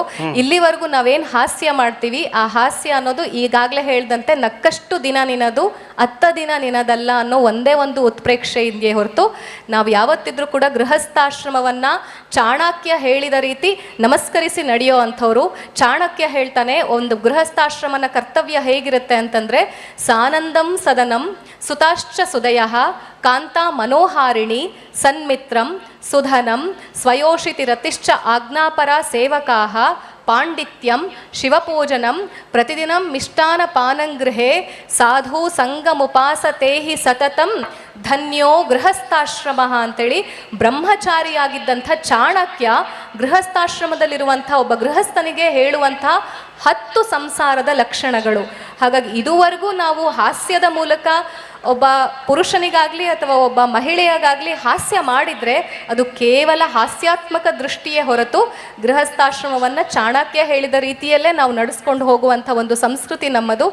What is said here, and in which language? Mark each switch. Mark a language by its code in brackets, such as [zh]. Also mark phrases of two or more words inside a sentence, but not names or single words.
[kn] ಇಲ್ಲಿವರೆಗೂ ನಾವೇನ್ ಹಾಸ್ಯ ಮಾಡ್ತೀವಿ, ಆ ಹಾಸ್ಯ ಅನ್ನೋದು ಈಗಾಗಲೇ ಹೇಳ್ದಂತೆ ನಕ್ಕಷ್ಟು ದಿನ ನಿನದು, 10 ದಿನ ನಿನದಲ್ಲ ಅನ್ನೋ ಒಂದೇ ಒಂದು ಉತ್ಪ್ರೇಕ್ಷೆ ಇದೆಯೇ ಹೊರತು ನಾವು ಯಾವತ್ತಿದ್ರೂ ಕೂಡ ಗೃಹಸ್ಥಾಶ್ರಮವನ್ನ ಚಾಣಕ್ಯ ಹೇಳಿದ ರೀತಿ ನಮಸ್ಕರಿಸಿ ನಡೆಯೋ ಅಂಥವ್ರು. ಚಾಣಕ್ಯ ಹೇಳ್ತಾನೆ, ಒಂದು ಗೃಹಸ್ಥಾಶ್ರಮನ ಕರ್ತವ್ಯ ಹೇಗಿರುತ್ತೆ ಅಂತಂದ್ರೆ, [sa] ಸಾನಂದಂ ಸದನಂ ಸುತಾಶ್ಚ ಸುದಯಃ ಕಾಂತಾ ಮನೋಹಾರಿಣಿ ಸನ್ಮಿತ್ರಂ ಸುಧನಂ ಸ್ವಯೋಷಿತಿ ರತಿಶ್ಚ ಆಜ್ಞಾಪರ ಸೇವಕಾಃ ಪಾಂಡಿತ್ಯಂ ಶಿವಪೂಜನಂ ಪ್ರತಿದಿನಂ ಮಿಷ್ಟಾನಪಾನಂಗೃಹೇ ಸಾಧು ಸಂಗಮುಪಾಸತೆ ಹಿ ಸತತಂ ಧನ್ಯೋ ಗೃಹಸ್ಥಾಶ್ರಮ [kn] ಅಂತೇಳಿ ಬ್ರಹ್ಮಚಾರಿಯಾಗಿದ್ದಂಥ ಚಾಣಕ್ಯ ಗೃಹಸ್ಥಾಶ್ರಮದಲ್ಲಿರುವಂಥ ಒಬ್ಬ ಗೃಹಸ್ಥನಿಗೆ ಹೇಳುವಂಥ 10 ಸಂಸಾರದ ಲಕ್ಷಣಗಳು. ಹಾಗಾಗಿ ಇದುವರೆಗೂ ನಾವು ಹಾಸ್ಯದ ಮೂಲಕ ಒಬ್ಬ ಪುರುಷನಿಗಾಗಲಿ ಅಥವಾ ಒಬ್ಬ ಮಹಿಳೆಯಾಗಲಿ ಹಾಸ್ಯ ಮಾಡಿದರೆ ಅದು ಕೇವಲ ಹಾಸ್ಯಾತ್ಮಕ ದೃಷ್ಟಿಯೇ ಹೊರತು ಗೃಹಸ್ಥಾಶ್ರಮವನ್ನು ಚಾಣಕ್ಯ ಹೇಳಿದ ರೀತಿಯಲ್ಲೇ ನಾವು ನಡೆಸ್ಕೊಂಡು ಹೋಗುವಂಥ ಒಂದು ಸಂಸ್ಕೃತಿ ನಮ್ಮದು.